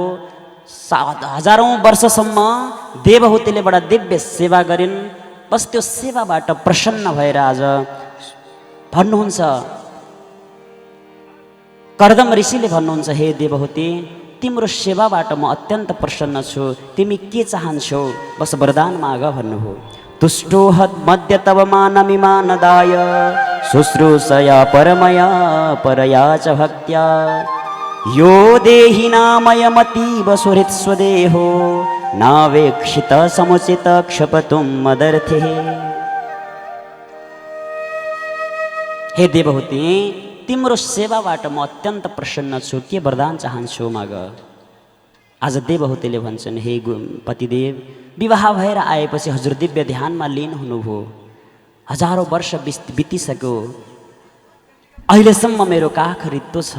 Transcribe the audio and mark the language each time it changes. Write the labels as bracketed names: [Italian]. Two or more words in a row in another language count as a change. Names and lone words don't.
[Nepali] हजारौं वर्षसम्म देवहुतीले बडा दिव्य सेवा गरिन्। बस त्यो सेवाबाट प्रसन्न भएर आज भन्नुहुन्छ, कर्दम ऋषिले भन्नुहुन्छ, हे देवहूति, तिम्रो सेवाबाट म अत्यन्त प्रसन्न छु, तिमी के चाहन्छौ बस वरदान माग भन्नुभयो। [Sanskrit] तुष्टो हद मध्य तव मानमिमानदाय शुश्रूषया परमया परया च भक्त्या यो देहि नामयमतीव सुहृत् स्वदेहो नावेक्षित समुचित क्षपतुं मदर्थे। [Nepali] हे देवहूति, तिम्रो सेवाबाट म अत्यन्त प्रसन्न छु, के वरदान चाहन्छु माग। आज देवहूतिले भन्छन्, हे पतिदेव, विवाह भएर आएपछि हजुर दिव्य ध्यानमा लीन हुनुभयो, हजारौँ वर्ष बितिसक्यो, अहिलेसम्म मेरो काख रित्तो छ।